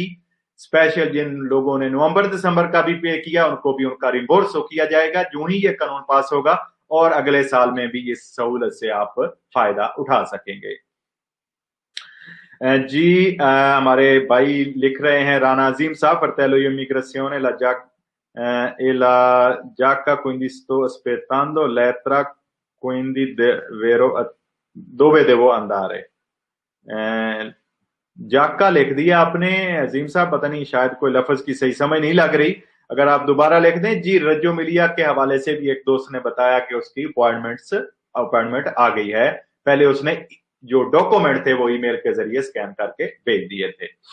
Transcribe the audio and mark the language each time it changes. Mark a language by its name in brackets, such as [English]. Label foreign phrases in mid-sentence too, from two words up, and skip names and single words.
[Hindi] स्पेशल जिन लोगों ने नवंबर दिसंबर का भी पे किया उनको भी उनका रिम्बोर्स किया जाएगा जो ही ये कानून पास होगा, और अगले साल में भी इस सहूलत से आप फायदा उठा सकेंगे। जी हमारे भाई लिख रहे हैं, राना अजीम साहब, [Italian] fratello immigrazione e la giacca quindi sto aspettando lettera quindi dove devo andare। [Hindi] जाका लिख दिया आपने अजीम साहब, पता नहीं शायद कोई लफ्ज की सही समझ नहीं लग रही, अगर आप दोबारा लिख दें। जी रज्जो मिलिया के हवाले से भी एक दोस्त ने बताया कि उसकी अपॉइंटमेंट आ गई है, पहले उसने जो डॉक्यूमेंट थे वो ईमेल के जरिए स्कैन करके भेज दिए थे।